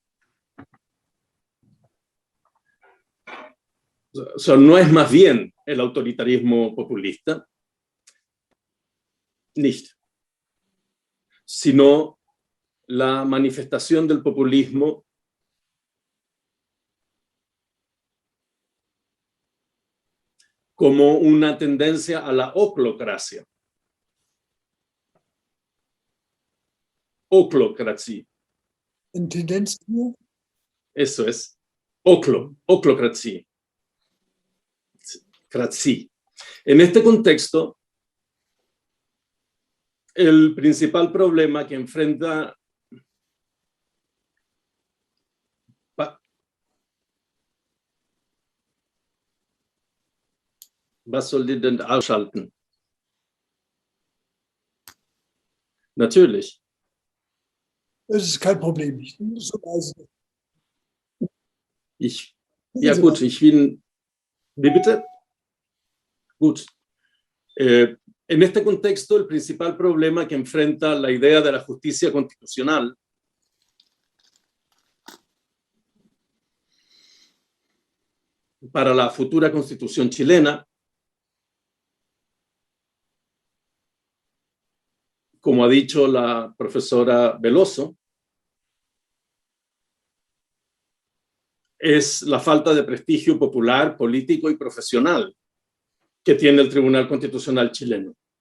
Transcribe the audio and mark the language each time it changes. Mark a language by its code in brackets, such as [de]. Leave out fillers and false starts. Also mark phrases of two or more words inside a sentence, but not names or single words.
[es] O sea, no es más bien el autoritarismo populista, nicht, sino la manifestación del populismo como una tendencia a la oclocracia. Oclocracia. [de] Eine Tendenz zu? [es] Eso es. Oclocracia. En este contexto, el principal problema que enfrenta [de] Was soll die denn ausschalten? Natürlich. Das ist kein Problem. So leise. Ja gut, ich bin... Wie bitte? Gut. [es] En este contexto, el principal problema que enfrenta la idea de la justicia constitucional para la futura constitución chilena, como ha dicho la profesora Veloso, es la falta de prestigio popular, político y profesional que tiene el Tribunal Constitucional chileno.